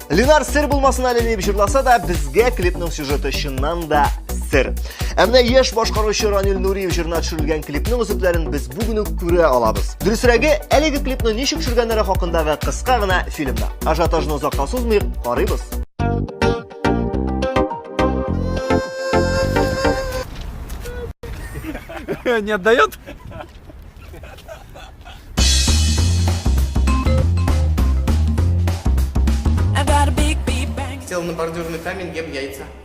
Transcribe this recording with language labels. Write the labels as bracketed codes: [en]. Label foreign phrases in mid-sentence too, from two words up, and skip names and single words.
[tt] Ленар сер булмасын әле дип җырласа да, безгә клипның сюжеты чыннан да сер. Әмма яшь башкаручы Ранил Нуриев җырына төшерелгән клипның үзекләрен без бүген үк күрә алабыз. Дөресрәге, әлеге клипны ничек төшергәннәре хакындагы кыска гына фильмда. Ажиотажны озакка сузмыйк, карыйбыз. [ru] Не отдает? Сел на бордюрный камень, ем яйца.